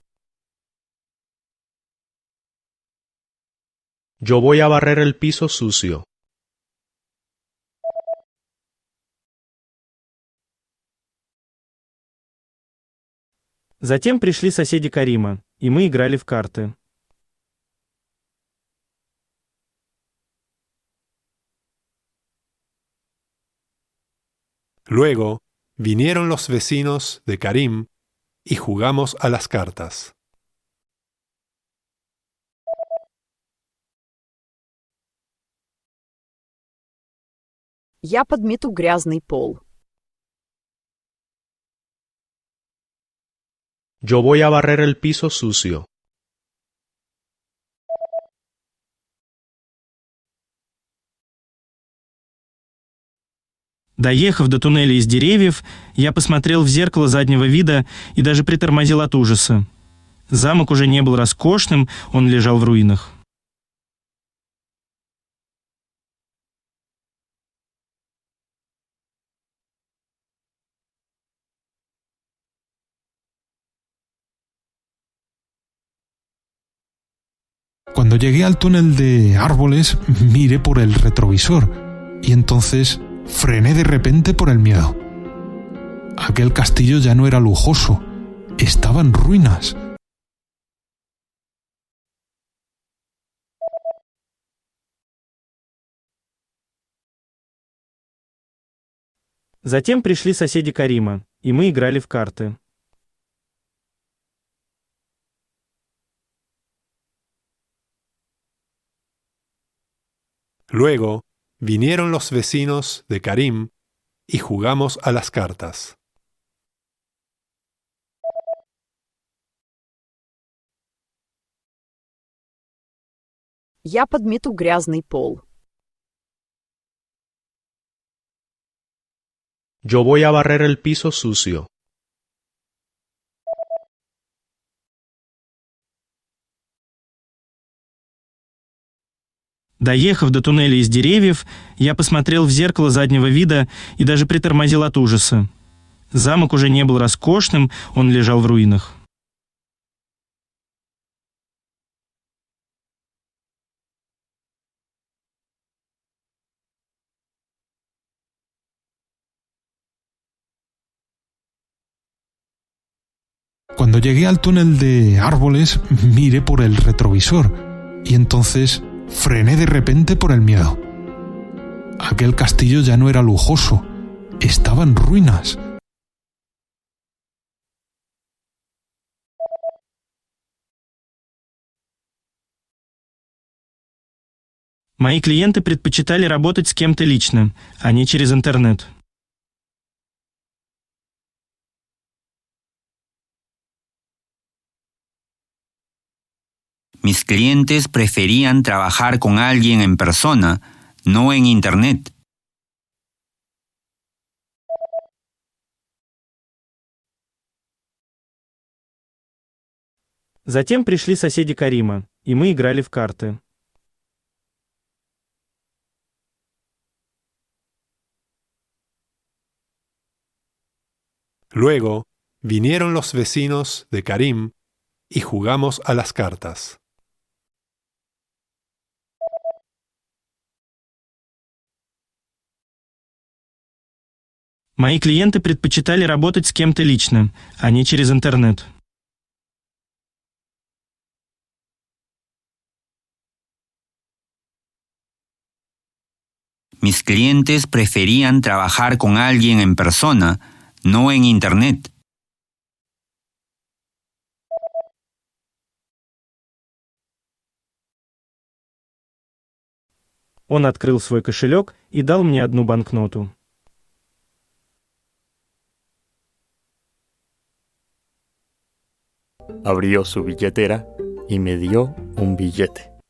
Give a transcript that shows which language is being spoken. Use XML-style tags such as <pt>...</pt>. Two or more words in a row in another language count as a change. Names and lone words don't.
<es>Yo voy a barrer el piso sucio.</es> <ru>Затем пришли соседи Карима, и мы играли в карты.</ru> <es>Luego vinieron los vecinos de Karim y jugamos a las cartas.</es> <ru>Я подмету грязный пол.</ru> <es>Yo voy a barrer el piso sucio.</es> <ru>Доехав до туннеля из деревьев, я посмотрел в зеркало заднего вида и даже притормозил от ужаса. Замок уже не был роскошным, он лежал в руинах.</ru> <es>Cuando llegué al túnel de árboles, miré por el retrovisor y entonces frené de repente por el miedo. Aquel castillo ya no era lujoso, estaba en ruinas.</es> <ru>Затем пришли соседи Карима, и мы играли в карты.</ru> <es>Luego vinieron los vecinos de Karim y jugamos a las cartas.</es> <ru>Я подмету грязный пол.</ru> <es>Yo voy a barrer el piso sucio.</es> <ru>Доехав до туннеля из деревьев, я посмотрел в зеркало заднего вида и даже притормозил от ужаса. Замок уже не был роскошным, он лежал в руинах.</ru> <es>Cuando llegué al túnel de árboles, miré por el retrovisor y entonces frené de repente por el miedo. Aquel castillo ya no era lujoso, estaba en ruinas.</es> <ru>Мои клиенты предпочитали работать с кем-то лично, а не через интернет.</ru> <es>Mis clientes preferían trabajar con alguien en persona, no en Internet.</es> <ru>Затем пришли соседи Карима, и мы играли в карты.</ru> <es>Luego vinieron los vecinos de Karim y jugamos a las cartas.</es> <ru>Мои клиенты предпочитали работать с кем-то лично, а не через интернет.</ru> <es>Mis clientes preferían trabajar con alguien en persona, no en Internet.</es> <ru>Он открыл свой кошелек и дал мне одну банкноту.</ru> <es>Abrió su billetera y me dio un billete.</es>